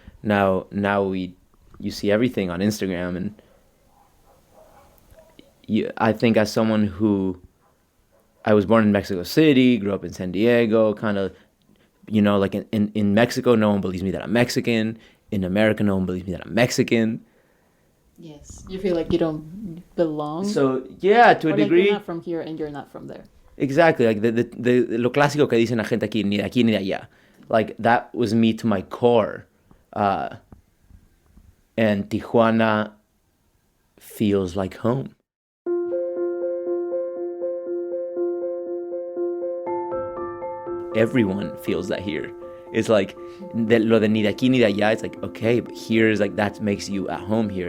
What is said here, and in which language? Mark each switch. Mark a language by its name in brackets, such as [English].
[English] Now you see everything on Instagram. And I think as someone who, I was born in Mexico City, grew up in San Diego, kind of, you know, like in Mexico, no one believes me that I'm Mexican. In America, no one believes me that I'm Mexican. Yes. You feel like you don't belong? So, yeah, to a degree. Like you're not from here and you're not from there. Exactly, like [Spanish] lo clásico que dicen la gente aquí, ni de aquí ni de allá. [English] Like, that was me to my core. And Tijuana feels like home. Everyone feels that here. It's like, [Spanish] lo de ni de aquí ni de allá, [English] it's like, okay, but here's like, that makes you at home here.